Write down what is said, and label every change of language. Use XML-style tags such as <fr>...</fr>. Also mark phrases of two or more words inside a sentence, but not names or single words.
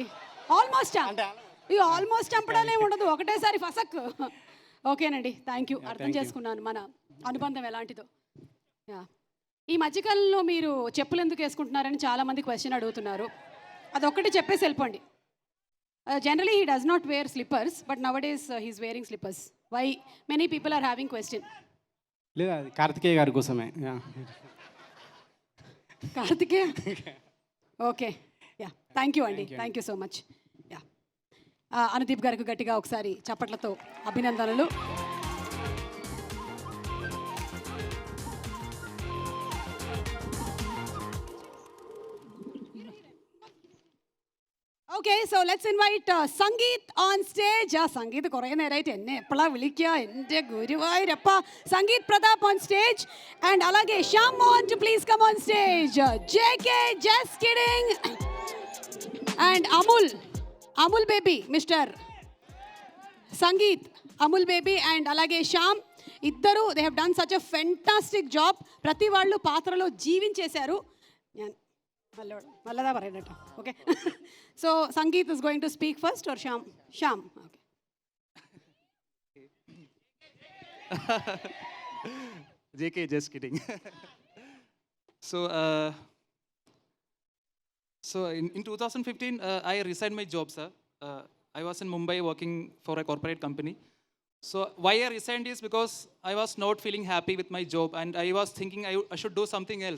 <te>ఆల్మోస్ట్ ఇక ఆల్మోస్ట్ చంపడాలే ఉండదు, ఒకటేసారి ఫసక్. ఓకేనండి,</te> <en>thank you.</en> <te>అర్థం చేసుకున్నాను మన అనుబంధం ఎలాంటిదో. యా, ఈ మధ్యకాలంలో మీరు చెప్పులు ఎందుకు వేసుకుంటున్నారని చాలామంది క్వశ్చన్ అడుగుతున్నారు. అదొక్కటి చెప్పేసి వెళ్ళిపోండి.</te> <en>Generally he does not wear slippers, but nowadays he's wearing slippers. Why many people are having question.</en> <te>లేదా అది కార్తికేయ గారి కోసమే. కార్తికేయ, ఓకే.</te> <en>Ya, thank you అండి, thank you so much.</en> <te>యా, అనుదీప్ గారికి గట్టిగా ఒకసారి చప్పట్లతో అభినందనలు.</te> <en>Okay, so let's invite Sangeeth on stage.</en> <ml>സംഗീത് കുറേ നേരമായിട്ട് എന്നെ എപ്പോഴാണ് വിളിക്കുക, എൻ്റെ ഗുരുവായൂരപ്പ.</ml> <en>Sangeeth Prathap on stage and అలాగే Shyam Mohan to please come on stage. JK just kidding and Amul baby, Mister Sangeeth, Amul baby and</en> <te>అలాగే శ్యామ్ ఇద్దరు</te> <en>they have done such a fantastic job.</en> <te>ప్రతి వాళ్ళు పాత్రలో జీవించేశారు.</te> <ml>ഞാൻ നല്ലതാ പറയുന്നത് കേട്ടോ. ഓക്കെ,</ml> <en>So Sangeeth is going to speak first or Shyam? Okay. JK, just kidding. So in 2015, I resigned my job, sir. I was in Mumbai working for a corporate company. So why I resigned is because I was not feeling happy with my job, and I was thinking I should do something else.</en>